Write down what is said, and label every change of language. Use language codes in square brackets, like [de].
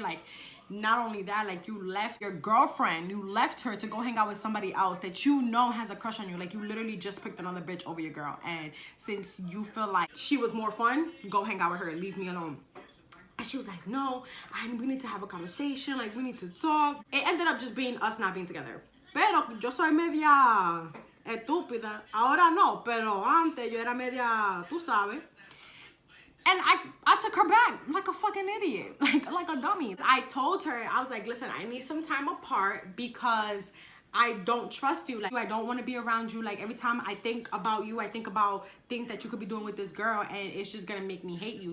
[en] Like, not only that, like, you left your girlfriend, you left her to go hang out with somebody else that you know has a crush on you. Like, you literally just picked another bitch over your girl, and since you feel like she was more fun, go hang out with her and leave me alone. And she was like, no, we need to have a conversation, like, we need to talk. It ended up just being us not being together. [es] Pero yo soy media estúpida. Ahora no, pero antes yo era media, tú sabes. [en] And I took her back like a fucking idiot, like a dummy. I told her, I was like, listen, I need some time apart because I don't trust you. Like, I don't want to be around you. Like, every time I think about you, I think about things that you could be doing with this girl, and it's just gonna make me hate you.